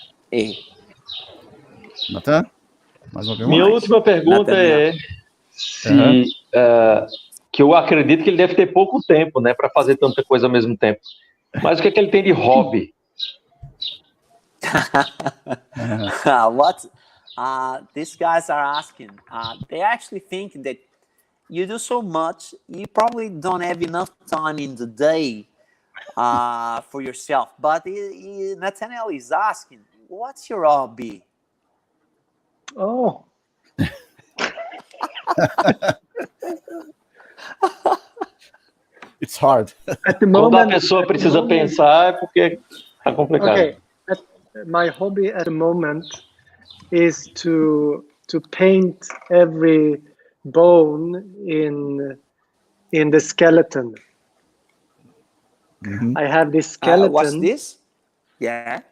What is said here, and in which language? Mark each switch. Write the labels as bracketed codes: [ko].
[pt] É. Natan? Mais uma pergunta? Minha última pergunta é se... que eu acredito que ele deve ter pouco tempo, né, para fazer tanta coisa ao mesmo tempo. Mas o que é que ele tem de hobby? [en] What these guys are asking, they actually think that you do so much, you probably don't have enough time in the day for yourself. But Nathaniel is asking, what's your hobby? Oh. It's hard. At the [pt] Quando [en] moment, [pt] a pessoa precisa pensar, é porque tá complicado. [en] Okay. My hobby at the moment is to paint every bone in the skeleton. I have this skeleton. What's this? Yeah.